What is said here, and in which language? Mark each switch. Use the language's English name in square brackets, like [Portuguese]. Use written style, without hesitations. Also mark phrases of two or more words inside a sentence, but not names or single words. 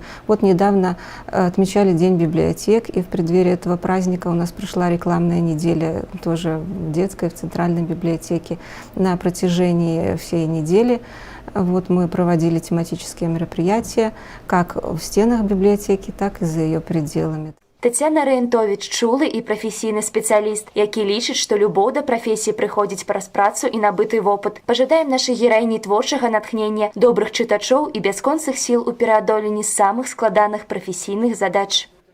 [Russian] Вот недавно отмечали День библиотек, и в преддверии этого праздника у нас прошла рекламная неделя тоже в детской, в центральной библиотеке. На протяжении всей недели вот мы проводили тематические мероприятия как в стенах библиотеки, так и за ее пределами. [Belarusian] Тацяна Раянтовіч чулы і прафесійны спецыяліст, які лічыць, што любоў да прафесіі прыходзіць праз працу і набыты вопыт. Пажадаем нашай гераіні творчага натхнення, добрых чытачоў і бясконцых сіл у пераадоленні самых складаных прафесійных задач.